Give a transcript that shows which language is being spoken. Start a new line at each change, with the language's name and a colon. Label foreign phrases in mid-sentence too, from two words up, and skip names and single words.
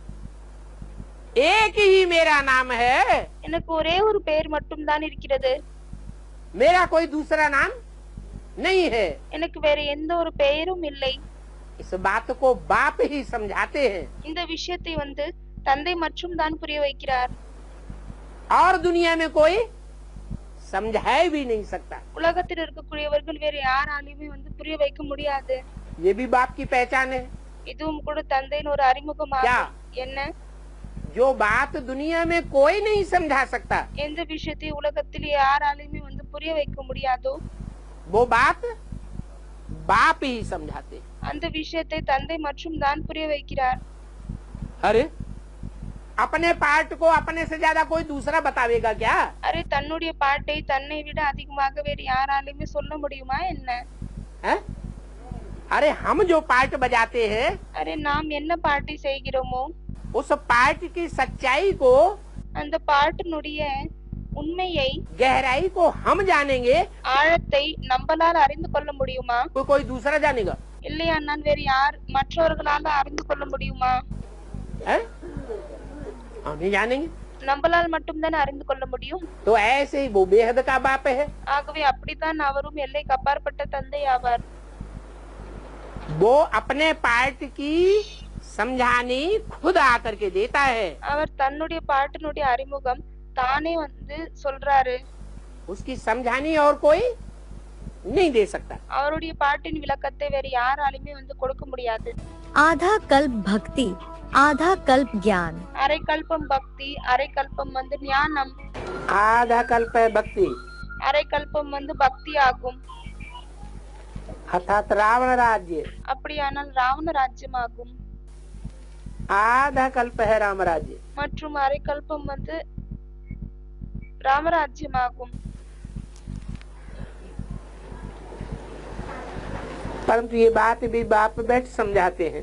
Hindi: एक ही मेरा नाम है।
Tamil: எனக்கு ஒரே ஒரு பெயர் மட்டும் தான் இருக்கிறது.
Hindi: मेरा कोई दूसरा नाम नहीं है।
Tamil: எனக்கு வேற எந்த ஒரு பெயரும் இல்லை.
Hindi: इस बात को बाप ही समझाते हैं
Tamil: இந்த விஷயத்தை வந்து தந்தை மற்றும் தான் புரிய வைக்கிறார்.
Hindi: और दुनिया में कोई समझा भी नहीं सकता।
Tamil: உலகத்தில் இருக்கக்கூடியவர்கள் வேற யாராலையுமே வந்து புரிய வைக்க முடியாது.
Hindi: ये भी बाप की पहचान है।
Tamil: இதுவும் கூட தந்தையின் ஒரு அறிமுகமாக.
Hindi: क्या?
Tamil: என்ன?
Hindi: जो बात दुनिया में कोई नहीं समझा सकता,
Tamil: எந்த விஷயத்தை உலகத்தில் யாராலையுமே வந்து புரிய வைக்க முடியாதோ
Hindi: वो बात बाप ही समझाते।
Tamil: அந்த விஷயத்தை தந்தை மற்றும் தான் புரிய வைக்கிறார்.
Hindi: अरे अपने पार्ट को अपने से ज्यादा कोई दूसरा बतावेगा क्या?
Tamil: அரே தன்னுடைய பாட்டை தன்னை விட அதிகமாக வேறு யாராலையுமே சொல்ல முடியுமா என்ன?
Hindi: है? अरे हम जो पार्ट बजाते हैं,
Tamil: அரே நாம் என்ன பாட்டை செய்கிறோமோ
Hindi: उस पार्ट की सच्चाई को,
Tamil: அந்த பாட்டினுடைய உண்மையை
Hindi: गहराई को हम जानेंगे,
Tamil: ஆழத்தை நம்மளால் அறிந்து கொள்ள முடியுமா?
Hindi: कोई दूसरा जानेगा?
Tamil: இல்லையா நான் வேறு யார் மற்றவர்களால அறிந்து கொள்ள முடியுமா?
Hindi: है? हम नहीं जानेंगे।
Tamil: நம்மளால் மட்டும்தான் அறிந்து கொள்ள முடியும்.
Hindi: तो ऐसे ही वो बेहद का बाप है।
Tamil: ஆகவே அப்படித்தான் அவரும் எல்லைக்கு அப்பாற்பட்ட தந்தை ஆவார்.
Hindi: वो अपने पार्ट की समझानी खुद आकर के देता है।
Tamil: அவர் தன்னுடைய பாட்டினுடைய அறிமுகம் தானே வந்து சொல்றாரு.
Hindi: उसकी समझानी और कोई नहीं दे सकता।
Tamil: அவருடைய பாட்டின் விளக்கத்தை வேற யாராலுமே வந்து கொடுக்க முடியாது.
Hindi: आधा कल्प भक्ति, आधा कल्प ज्ञान।
Tamil: அரை கல்பம் பக்தி, அரை கல்பம் வந்து ஞானம்.
Hindi: आधा कल्प है भक्ति,
Tamil: அரை கல்பம் வந்து பக்தி ஆகும்.
Hindi: अर्थात रावण राज्य।
Tamil: அப்படியானால் ராவண ராஜ்யம் ஆகும்.
Hindi: आधा कल्प है राम राज्य।
Tamil: மற்றும் அரை கல்பம் வந்து ராமராஜ்யம் ஆகும்.
Hindi: परंतु ये बात भी बाप बैठ समझाते हैं।